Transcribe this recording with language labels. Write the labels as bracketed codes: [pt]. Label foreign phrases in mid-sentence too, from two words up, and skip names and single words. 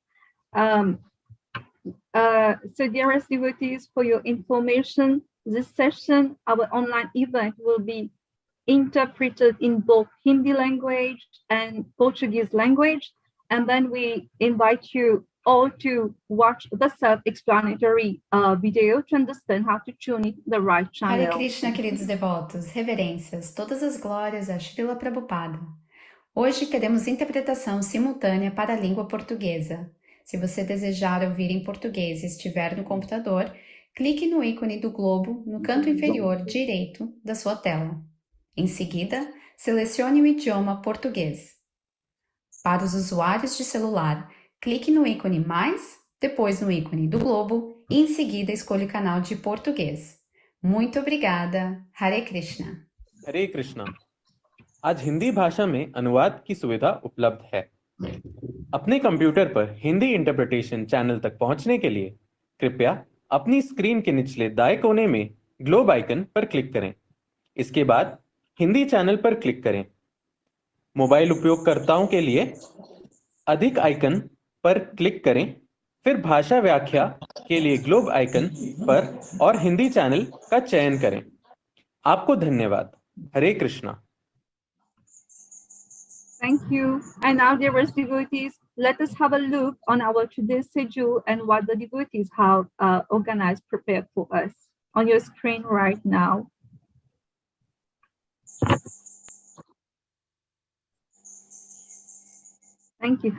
[en] So dearest devotees, for your information, this session, our online event, will be interpreted in both Hindi language and Portuguese language. And then we invite you all to watch the self-explanatory video to understand how to tune in the right channel. Hare Krishna, [pt] queridos devotos, reverências, todas as glórias a Srila Prabhupada. Hoje teremos interpretação simultânea para a língua portuguesa. Se você desejar ouvir em português e estiver no computador, clique no ícone do globo no canto inferior direito da sua tela. Em seguida, selecione o idioma português. Para os usuários de celular, clique no ícone mais, depois no ícone do globo e em seguida escolha o canal de português. Muito obrigada. Hare Krishna. Hare Krishna. [hi] आज हिंदी भाषा में अनुवाद की सुविधा उपलब्ध है। अपने कंप्यूटर पर हिंदी [en] interpretation channel [hi] तक पहुंचने के लिए कृपया अपनी स्क्रीन के निचले दाएं कोने में [en] globe icon [hi] पर क्लिक करें। इसके बाद हिंदी चैनल पर क्लिक करें। मोबाइल उपयोगकर्ताओं के लिए अधिक आइकन पर क्लिक करें, फिर भाषा व्याख्या के लिए [en] globe icon [hi] पर और हिंदी चैनल का चयन करें। आपको धन्यवाद। हरे कृष्णा। [en] Thank you. And now, dearest devotees, let us have a look on our today's schedule and what the devotees have organized, prepared for us on your screen right now. Thank you.